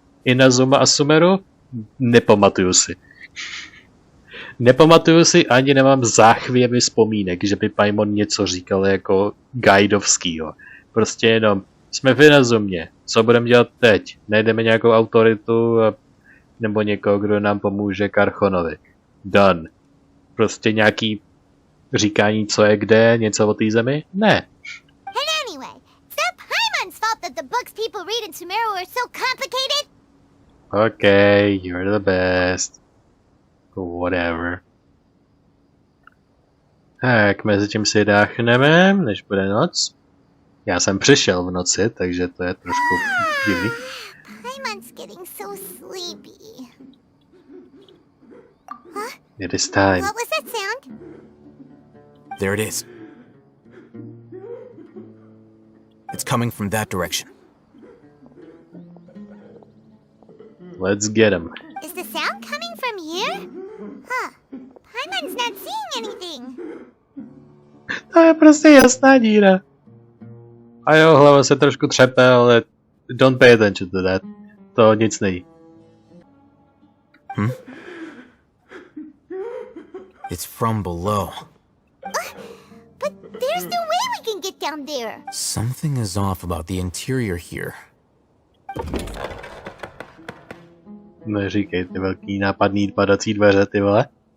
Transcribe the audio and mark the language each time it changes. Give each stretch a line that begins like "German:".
Czech: Inazumě a Sumeru, nepamatuju si. Nepamatuju si, ani nemám záchvěvy vzpomínek, že by Paimon něco říkal jako guidovskýho. Prostě jenom, jsme v Inazumě, co budeme dělat teď? Najdeme nějakou autoritu a Nebo někoho, kdo nám pomůže k archonovi.
English: Done.
Czech: Prostě nějaký říkání, co je kde, něco o té zemi? Ne.
English: And anyway, it's not Paimon's fault that the books people read in Sumeru are so complicated. Okay, you're the best. Whatever.
Czech: Tak, mezi tím si dáchneme, než bude noc. Já jsem přišel v noci, takže to je trošku divný.
English: Paimon's getting so sleepy. Huh? It is time. What was that sound? There it is. It's coming from that direction. Let's get him. Is the sound coming from here? Huh. Paimon's not seeing anything.
Czech: To je prostě jasná díra. A jo, hlava se trošku třepe, ale
English: don't pay attention to that.
Czech: To nic nejí.
English: It's from below. But there's no way we can get down there. Something is off about the interior here.
Czech: Neříkej ty velký nápadný padací dveře, ty vole.